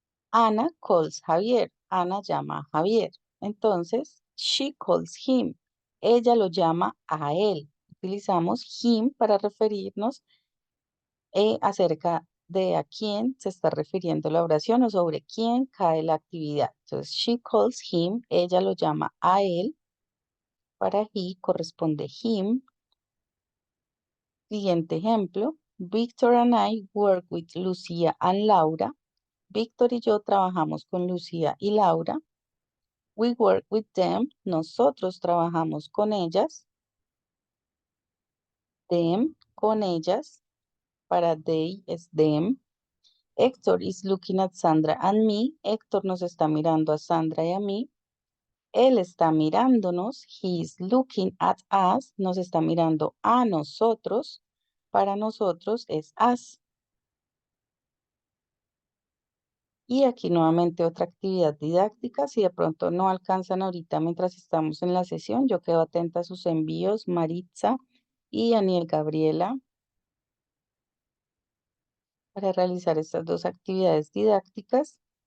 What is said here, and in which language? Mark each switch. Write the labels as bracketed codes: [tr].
[en] Ana calls Javier. [es] Ana llama a Javier. Entonces, [en] she calls him. [es] Ella lo llama a él. Utilizamos him para referirnos acerca de a quién se está refiriendo la oración o sobre quién cae la actividad. Entonces, [en] she calls him, [es] ella lo llama a él. Para he corresponde him. Siguiente ejemplo. [en] Victor and I work with Lucía and Laura. [es] Víctor y yo trabajamos con Lucía y Laura. [en] We work with them. [es] Nosotros trabajamos con ellas. Them, con ellas. Para they es them. [en] Héctor is looking at Sandra and me. [es] Héctor nos está mirando a Sandra y a mí. Él está mirándonos. [en] He is looking at us. [es] Nos está mirando a nosotros. Para nosotros es us. Y aquí nuevamente otra actividad didáctica. Si de pronto no alcanzan ahorita mientras estamos en la sesión, yo quedo atenta a sus envíos, Maritza y Aniel Gabriela, para realizar estas dos actividades didácticas.